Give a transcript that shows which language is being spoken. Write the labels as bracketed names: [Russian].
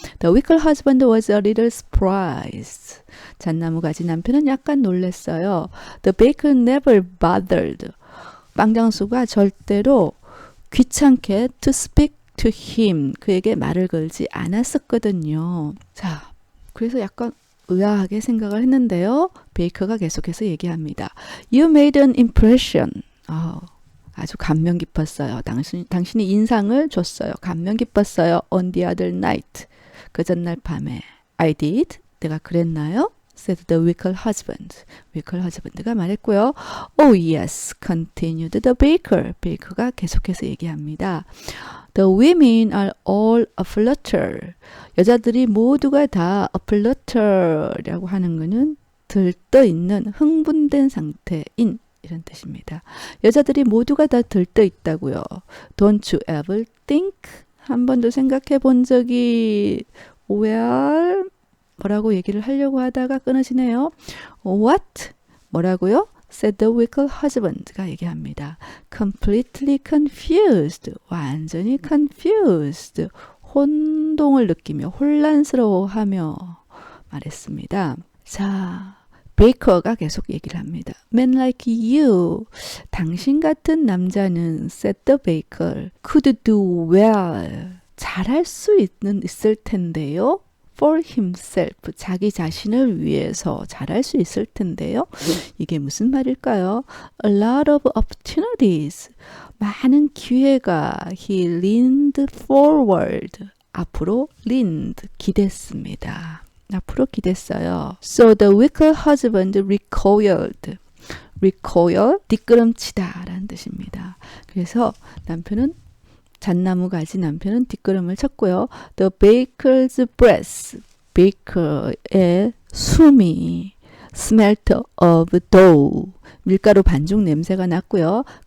[English] The wicked husband was a little surprised. [Korean] 잣나무가지 남편은 약간 놀랐어요. [English] The baker never bothered. [Korean] 빵장수가 절대로 귀찮게 [English] to speak to him. [Korean] 그에게 말을 걸지 않았었거든요. 자, 그래서 약간 의아하게 생각을 했는데요. 베이커가 계속해서 얘기합니다. [English] You made an impression. [Korean] 아주 감명 깊었어요. 당신이 인상을 줬어요. 감명 깊었어요. [English] On the other night. [Korean] 그 전날 밤에. [English] I did. [Korean] 내가 그랬나요? [English] said the wicked husband. [Korean] wicked husband가 말했고요. [English] Oh yes, continued the baker. [Korean] 베이커가 계속해서 얘기합니다. [English] The women are all aflutter. [Korean] 여자들이 모두가 다 aflutter라고 하는 것은 들떠있는 흥분된 상태인 이런 뜻입니다. 여자들이 모두가 다 들떠 있다고요. [English] Don't you ever think? [Korean] 한 번도 생각해 본 적이 well? 뭐라고 얘기를 하려고 하다가 끊어지네요. [English] What? [Korean] 뭐라고요? [English] said the wicked husband가 얘기합니다. Completely confused. [Korean] 완전히 confused. 혼동을 느끼며 혼란스러워하며 말했습니다. 자, 베이커가 계속 얘기를 합니다. [English] Men like you, [Korean] 당신 같은 남자는 [English] said the baker, could do well, [Korean] 잘할 수 있을 텐데요. [English] For himself, [Korean] 자기 자신을 위해서 잘할 수 있을 텐데요. 이게 무슨 말일까요? [English] A lot of opportunities, [Korean] 많은 기회가 [English] he leaned forward, 앞으로 leaned, 기댔습니다. [Korean] 앞으로 기댔어요. [English] So the wicked husband recoiled. [Korean] recoil, 뒷걸음치다 라는 뜻입니다. 그래서 잣나무 가지 남편은 뒷걸음을 쳤고요. [English] The baker's breath, [Korean] 베이커의 숨이 [English] smelt of dough, [Korean] 밀가루 반죽 냄새가 났고요.